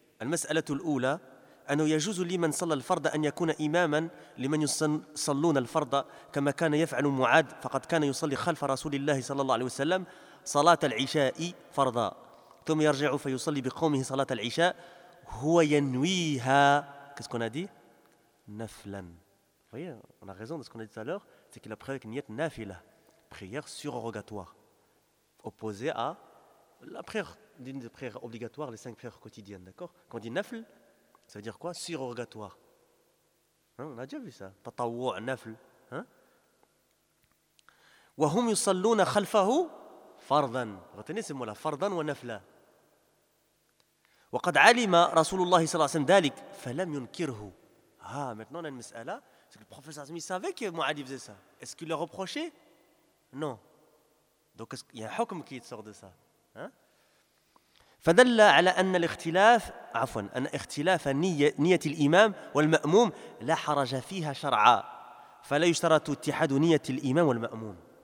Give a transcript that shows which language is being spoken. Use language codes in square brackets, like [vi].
[ar] المسألة الأولى أنه يجوز لمن صلى الفرض أن يكون إماما لمن يصلون الفرض كما كان يفعل معاذ فقد كان يصلي خلف رسول الله صلى الله عليه وسلم صلاة العشاء فرضا ثم يرجع فيصلي بقومه صلاة العشاء هو ينويها. [fr] Qu'est-ce qu'on a dit? Naflan. Vous voyez, on a raison de ce qu'on a dit tout à l'heure, c'est qu'il a prié avec [ar] niyat nafila, [fr] prière surrogatoire, opposée à la prière, d'une des prières obligatoires, les cinq prières quotidiennes, d'accord? Quand on dit nafl, ça veut dire quoi? Surrogatoire. Hein, on a déjà vu ça. [ar] Tatawwu nafl. Wa hum yusalluna khalfahu fardan. [fr] Retenez ces mots-là, [ar] fardan wa nafla. وقد علم رسول الله صلى الله عليه وسلم ذلك فلم ينكره. [fr] Ah, maintenant on a une mis'ala, c'est que le prophète Azmi savait que Mouadi faisait ça. Est-ce qu'il l'a reproché? Non. Donc il y a un hukm qui sort de ça. Hein? [ar] فدل على ان الاختلاف عفوا ان اختلاف نيه الامام والماموم لا حرج فيها شرعا فلا يشترط اتحاد نيه الامام والماموم.